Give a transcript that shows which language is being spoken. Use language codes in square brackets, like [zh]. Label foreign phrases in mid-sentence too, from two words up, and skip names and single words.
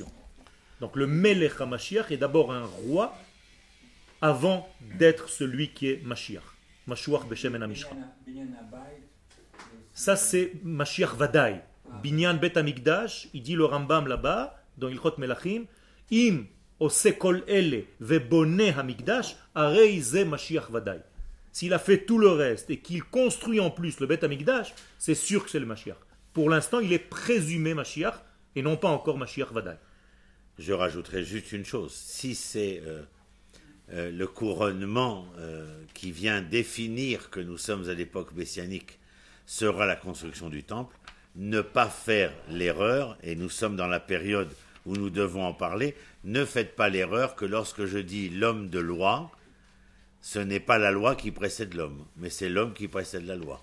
[fr] Donc le [he] מלך המשיח [fr] est d'abord un roi avant d'être celui qui est Mashiach. [he] משיח בשמן המשחה. [fr] Ça c'est [he] משיח ודאי. בניין בית המקדש, [fr] il dit le Rambam là-bas, dans [he] הלכות מלכים, אם עשה כל אלה ובנה המקדש, הרי זה משיח ודאי. [fr] S'il a fait tout le reste et qu'il construit en plus le [he] בית המקדש, [fr] c'est sûr que c'est le Mashiach. Pour l'instant, il est présumé Mashiach et non pas encore [he] משיח ודאי. [fr] Je rajouterai juste une chose. Si c'est le couronnement qui vient définir que nous sommes à l'époque messianique sera la construction du temple, ne pas faire l'erreur, et nous sommes dans la période où nous devons en parler, ne faites pas l'erreur que lorsque je dis l'homme de loi, ce n'est pas la loi qui précède l'homme, mais c'est l'homme qui précède la loi.